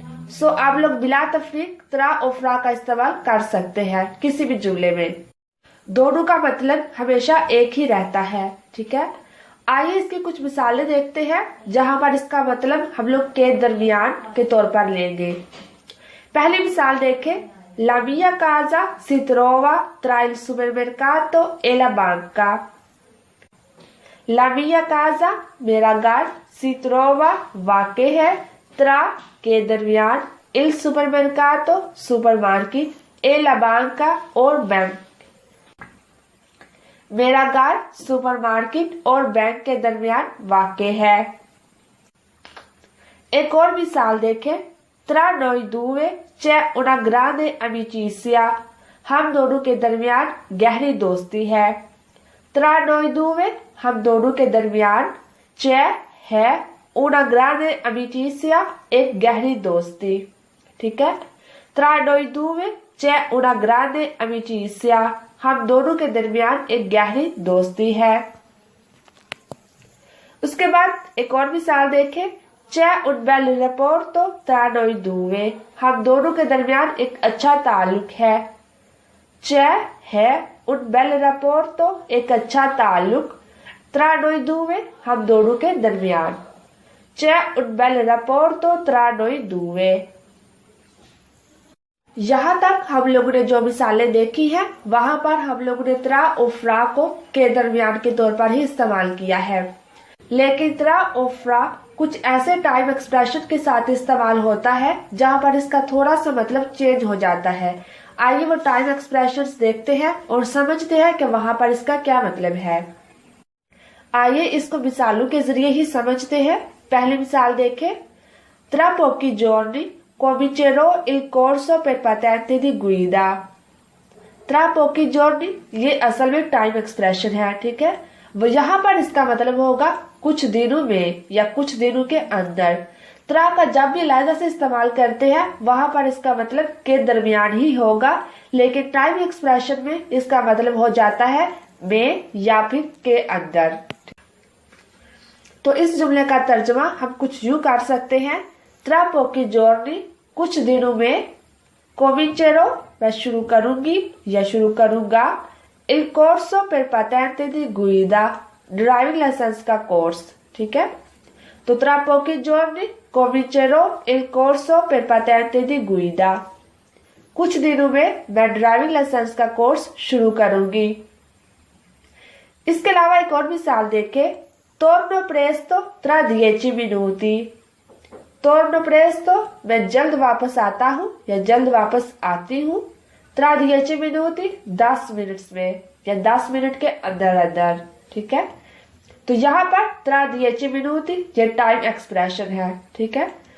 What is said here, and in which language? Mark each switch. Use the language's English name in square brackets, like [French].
[Hindi] सो आप लोग बिला तफरीक त्रा उफ्रा का इस्तेमाल कर सकते हैं किसी भी जुमले में, दोनों का मतलब हमेशा एक ही रहता है। ठीक है। आइए इसकी कुछ मिसालें देखते हैं जहां पर इसका मतलब हम लोग के दरमियान के तौर पर लेंगे। पहली मिसाल देखें। [Italian] La mia casa si trova tra il supermercato e la banca, La mia casa [Hindi] मेरा घर, [Italian] si trova [Hindi] वाक़े है, [Italian] tra [Hindi] के दरमियान, [Italian] il supermercato सुपरमार्केट, e la banca [Hindi] और बैंक, मेरा घर सुपरमार्केट और बैंक के दरमियान वाक़े है। [Italian] एक और मिसाल देखें। Tra noi due c'è una grande amicizia, [Hindi] हम दोनों के दरमियान गहरी दोस्ती है। [Italian] Tra noi due [Hindi] हम दोनों के दरमियान, c'è है, [Italian] una grande amicizia [Hindi] एक गहरी दोस्ती। ठीक है। [Italian] Tra noi due c'è una grande amicizia, [Hindi] हम दोनों के दरमियान एक गहरी दोस्ती है। उसके बाद एक और मिसाल देखें। [Italian] C'è un bel rapporto tra noi due, [Hindi] हम दोनों के दरमियान एक अच्छा ताल्लुक है। [Italian] C'è है, un bel rapporto [Hindi] एक अच्छा ताल्लुक, [Italian] tra noi due [Hindi] हम दोनों के दरमियान, [Italian] C'è un bel rapporto tra noi due। [Hindi] यहाँ तक हम लोगों ने जो मिसालें देखी हैं वहां पर हम लोगों ने त्रा और फ्रा को के दरमियान के तौर पर ही इस्तेमाल किया है। लेकिन त्रा और फ्रा कुछ ऐसे टाइम एक्सप्रेशन के साथ इस्तेमाल होता है जहाँ पर इसका थोड़ा सा मतलब चेंज हो जाता है। आइए वो टाइम एक्सप्रेशंस देखते हैं और समझते हैं कि वहां पर इसका क्या मतलब है। आइए इसको मिसालों के जरिए ही समझते हैं। पहली मिसाल देखें। [Italian] Tra pochi giorni comincerò il corso per patente di guida। Tra pochi giorni [Hindi] ये असल में टाइम एक्सप्रेशन है, ठीक है। वो यहाँ पर इसका मतलब होगा कुछ दिनों में या कुछ दिनों के अंदर। त्रा का जब भी लहजा से इस्तेमाल करते हैं वहां पर इसका मतलब के दरमियान ही होगा, लेकिन टाइम एक्सप्रेशन में इसका मतलब हो जाता है में या फिर के अंदर। तो इस जुमले का तर्जुमा हम कुछ यूं कर सकते हैं। [Italian] त्रा पोकी जोर्नी [Hindi] कुछ दिनों में, [Italian] कोमिंचेरो [Hindi] मैं शुरू करूंगी या शुरू करूंगा, [Italian] इल कोर्सो पर पाटेंटे दी गुइदा [Hindi] ड्राइविंग लाइसेंस का कोर्स, ठीक है। तो [Italian] त्रा पोकी जोर्नी कोमिंचेरो इल कोर्सो पर पाटेंटे दी गुइदा, [Hindi] कुछ दिनों में मैं ड्राइविंग लाइसेंस का कोर्स शुरू करूंगी। इसके अलावा एक और मिसाल देखें। [Italian] torno presto tra 10 minuti। torno presto [Hindi] मैं जल्द वापस आता हूँ या जल्द वापस आती हूँ। [Italian] tra 10 minuti [Hindi] 10 मिनट में या 10 मिनट के अंदर अंदर, ठीक है। तो यहाँ पर [Italian] tra 10 minuti [Hindi] ये टाइम एक्सप्रेशन है, ठीक है।